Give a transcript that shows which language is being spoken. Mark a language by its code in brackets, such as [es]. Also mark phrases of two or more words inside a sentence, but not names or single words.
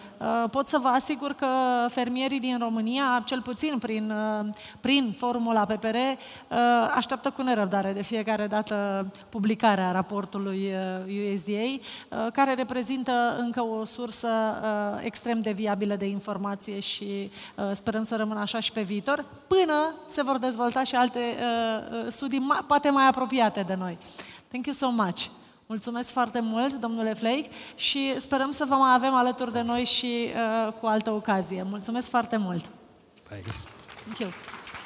[ro] Pot să vă asigur că fermierii din România, cel puțin prin forumul APPR, așteaptă cu nerăbdare de fiecare dată publicarea raportului USDA, care reprezintă încă o sursă extrem de viabilă de informație și sperăm să rămână așa și pe viitor, până se vor dezvolta și alte studii poate mai apropiate de noi. [en] Thank you so much! [ro] Mulțumesc foarte mult, domnule Flake, și sperăm să vă mai avem alături de noi și cu altă ocazie. Mulțumesc foarte mult! [en] Thanks. Thank you.